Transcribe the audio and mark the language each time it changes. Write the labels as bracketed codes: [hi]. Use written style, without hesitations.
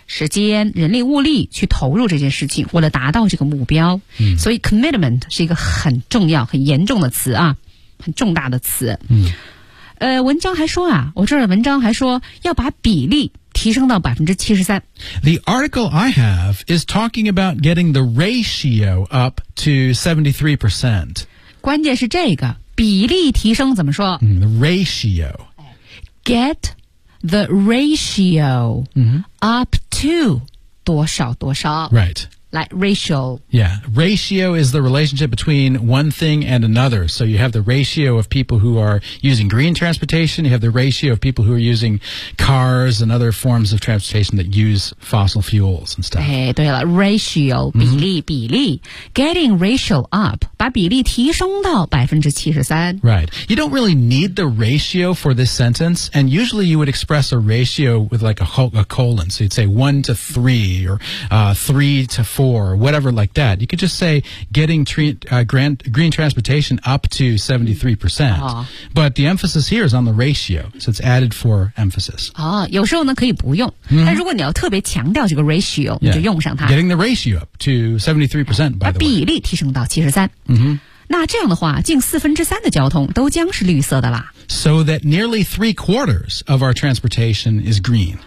[zh] 时间人力物力去投入这件事情，为了达到这个目标、 mm-hmm. 所以 commitment 是一个很重要很严重的词啊，很重大的词、 mm-hmm. 文章还说啊，我这儿的文章还说要把比例提升到 73%。 [en] The article I have is talking about getting the ratio up to 73%， [zh] 关键是这个比例提升怎么说、 [en] ratio get the ratio、up to 多少多少 right like ratio yeah ratio is the relationship between one thing and another so you have the ratio of people who are using green transportation you have the ratio of people who are using cars and other forms of transportation that use fossil fuels and stuff [zh] 哎，对了 ratio 比例、mm-hmm. 比例 [en] getting ratio up [zh] 把比例提升到 73% [en] right you don't really need the ratio for this sentence and usually you would express a ratio with like a colon so you'd say 1 to 3 or 3 to 4, whatever like that. You could just say getting green transportation up to 73%. But the emphasis here is on the ratio, so it's added for emphasis. [zh] 哦，有时候呢可以不用，但如果你要特别强调这个 ratio， 你就用上它。 [en] Getting the ratio up to 73%, by the way. [zh] 把比例提升到73%。那这样的话，近3/4的交通都将是绿色的啦。 [en] So that nearly 3/4 of our transportation is green.